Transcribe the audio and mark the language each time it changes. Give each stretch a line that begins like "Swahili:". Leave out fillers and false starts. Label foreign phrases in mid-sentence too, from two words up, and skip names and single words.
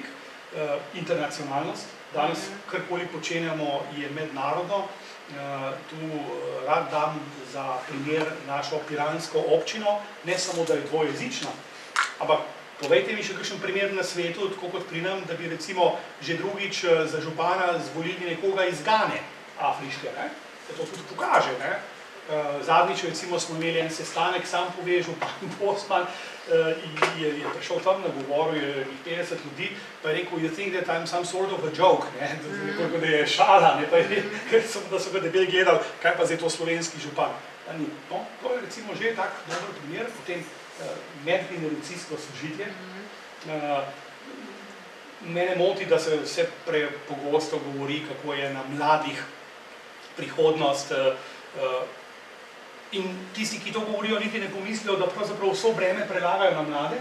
Slovenian: Internacionalnost, danes karkoli počenjamo je mednarodno, tu rad dam za primer našo piransko občino, ne samo, da je dvojezična, ampak povejte mi še kakšen primer na svetu, tako kot pri nam, da bi recimo že drugič za župana zvolili nekoga iz Gane, afriške, se to tudi pokaže. Zadnjič recimo smo imeli en sestanek, sam pove, župan Bosman, je prišel tam na govoru, je 50 ljudi, pa je rekel,
English: you think that I'm some sort of a joke,
Slovenian: da je šala, ker da so ga debeli gledali, kaj pa zdaj to slovenski župan. No, to je recimo že tak dober primer, potem medgeneracijsko sožitje. Mene moti, da se vse prepogosto govori, kako je na mladih prihodnost in tisti, ki to govorijo, niti ne pomislijo, da pravzaprav vso breme prelagajo na mlade.